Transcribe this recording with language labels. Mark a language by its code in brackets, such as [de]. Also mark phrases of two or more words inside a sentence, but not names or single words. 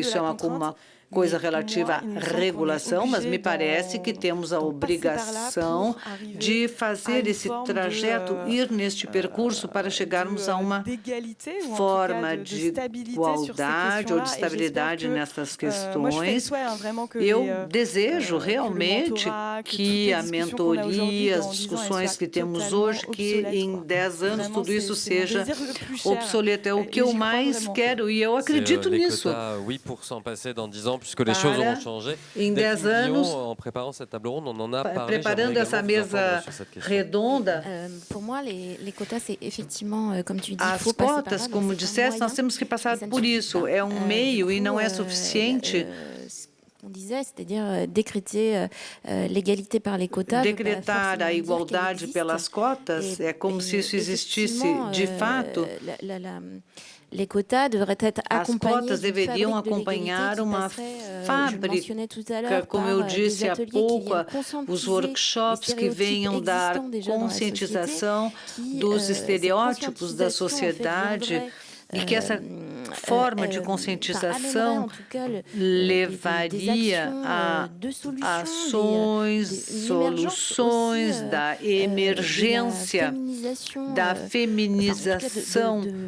[pt] Isso é uma coisa relativa à regulação, mas me parece que temos a obrigação de fazer esse trajeto, ir neste percurso para chegarmos a uma forma de igualdade ou de estabilidade nessas questões. Eu desejo realmente que a mentoria, as discussões que temos hoje, que em 10 anos tudo isso seja obsoleto. É o que eu mais quero e eu acredito nisso. [fr] Puisque les choses auront changé. [pt] Em 10 anos, preparando essa mesa redonda, as cotas, como disseste, nós temos que passar por isso. É um meio e não é suficiente. [fr] On disait, c'est-à-dire décréter l'égalité par les quotas. [pt] Decretar a igualdade pelas cotas é como se isso existisse de fato. As cotas deveriam acompanhar uma fábrica, como eu disse há pouco, os workshops que venham dar conscientização dos estereótipos da sociedade, e que essa forma de conscientização levaria a ações, soluções da emergência, da feminização.